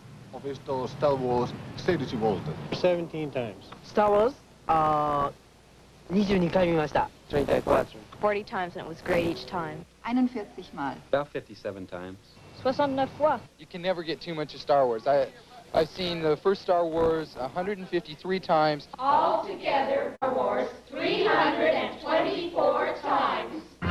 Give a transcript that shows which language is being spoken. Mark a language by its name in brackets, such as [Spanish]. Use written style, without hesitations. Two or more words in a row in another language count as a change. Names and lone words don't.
[Italian] Ho visto Star Wars 16 volte. [English] 17 times. [Japanese] Star Wars? 22回見ました. [English] 40 times, and it was great each time. [German] 41 Mal. [English] About 57 times. [French] 69 fois. [English] You can never get too much of Star Wars. I've seen the first Star Wars 153 times. Altogether, Star Wars 324 times.